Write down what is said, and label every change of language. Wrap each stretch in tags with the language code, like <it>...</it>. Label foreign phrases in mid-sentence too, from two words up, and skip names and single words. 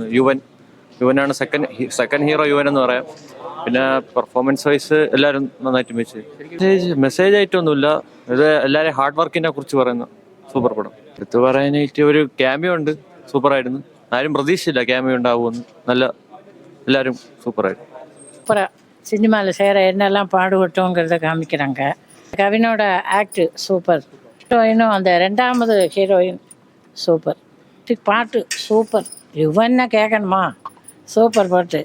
<ml>യുവനാണ്</ml> <en>second hero,</en> <ml>യുവൻ എന്ന് പറയാം. പിന്നെ</ml> <en>performance wise</en> <ml>എല്ലാവരും നന്നായിട്ട് മെസ്സേജ് ആയിട്ടൊന്നുമില്ല. ഇത് എല്ലാവരും ഹാർഡ് വർക്കിനെ കുറിച്ച് പറയുന്ന സൂപ്പർ പടം. എടുത്ത് പറയാനായിട്ട് ഒരു ക്യാമിയോ ഉണ്ട്, സൂപ്പറായിരുന്നു. ആരും പ്രതീക്ഷിച്ചില്ല ക്യാമിയോ ഉണ്ടാവുമെന്ന്.</ml> <ta>எல்லாரும் சூப்பராக சூப்பராக சினிமாவில் செய்கிற என்னெல்லாம் பாடுபட்டோங்கிறத காமிக்கிறாங்க. கவினோட ஆக்டு சூப்பர். ஹீரோயினும் அந்த 2வது ஹீரோயின் சூப்பர். பாட்டு சூப்பர். யுவன்னா கேட்கணுமா? சூப்பர் பாட்டு.</ta>